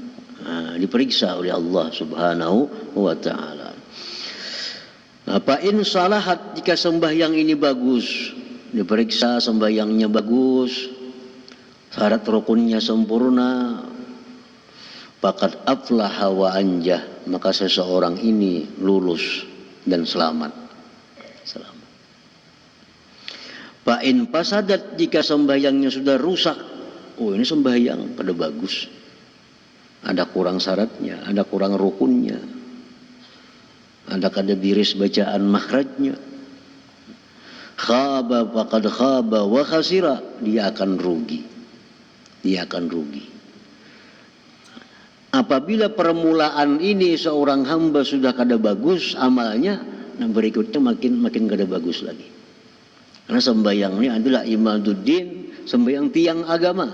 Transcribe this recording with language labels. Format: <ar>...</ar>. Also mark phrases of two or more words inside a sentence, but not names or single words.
<id>Nah, diperiksa oleh Allah</id> <ar>Subhanahu wa taala. Apa in salahat,</ar> <id>jika sembahyang ini bagus, diperiksa sembahyangnya bagus, syarat rukunnya sempurna,</id> <ar>faqad aflaha wa anjah,</ar> <id>maka seseorang ini lulus dan selamat. Selamat.</id> <ar>Fa in fasadat,</ar> <bjn>jika sembahyangnya sudah rusak, oh ini sembahyang kada bagus, ada kurang syaratnya, ada kurang rukunnya, ada kada biris bacaan makhrajnya,</bjn> <ar>khaba faqad khaba wa khasira,</ar> <id>dia akan rugi, dia akan rugi.</id> <bjn>Apabila permulaan ini seorang hamba sudah kada bagus amalnya, nah berikutnya makin kada bagus lagi.</bjn> <id>Karena sembahyang ini adalah imaduddin, sembahyang tiang agama.</id>